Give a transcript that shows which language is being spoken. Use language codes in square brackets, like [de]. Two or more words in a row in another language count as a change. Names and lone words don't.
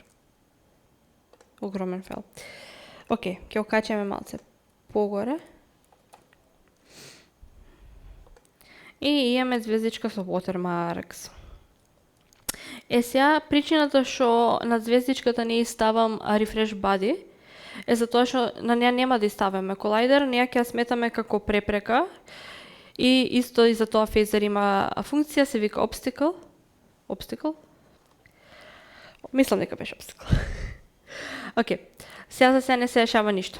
[mk] Огромен фейл. Океј, ќе окачаме малце погоре. И имаме звездичка со watermarks. Сега, причината што на звездичката не ставам [en] refresh body [mk] е затоа што на неа нема да ставаме колайдер, неа ќе сметаме како препрека и исто и за тоа Phaser има функција, се вика obstacle. Obstacle? Мислам дека беше obstacle. Океј, сега за сега не се решава ништо.